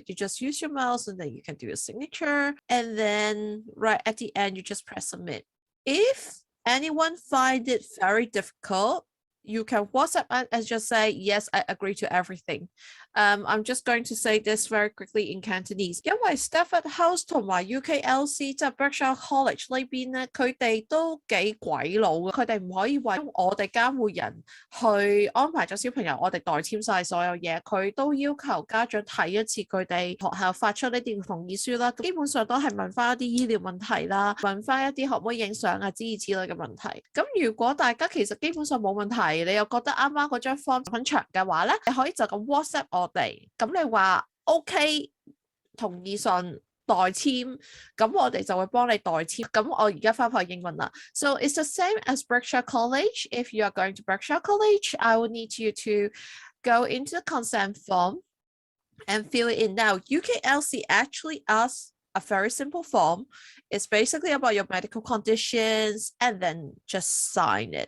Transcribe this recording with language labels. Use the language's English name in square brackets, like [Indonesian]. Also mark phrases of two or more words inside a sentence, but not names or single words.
[English] You just use your mouse and then you can do a signature. And then right at the end, you just press submit. If anyone find it very difficult, you can WhatsApp and just say, yes, I agree to everything. I'm just going to say this very quickly in Cantonese. [Cantonese] 因為 Stafford House 同埋 UKLC 即係 Berkshire College 呢邊咧，佢哋都幾鬼佬嘅，佢哋唔可以為我哋監護人去安排咗小朋友，我哋代簽晒所有嘢，佢都要求家長睇一次佢哋學校發出呢啲同意書啦。基本上都係問翻一啲醫療問題啦，問翻一啲可唔可以影相啊之類嘅問題。咁如果大家其實基本上冇問題，你又覺得啱啱嗰張 form 很長嘅話咧，你可以就咁 WhatsApp 我哋，咁你話 OK 同意信代簽，咁我哋就會幫你代簽。咁我而家翻返去英文啦。 [English] So it's the same as Berkshire College. If you are going to Berkshire College, I will need you to go into the consent form and fill it in. Now, UKLC actually asks a very simple form. It's basically about your medical conditions and then just sign it.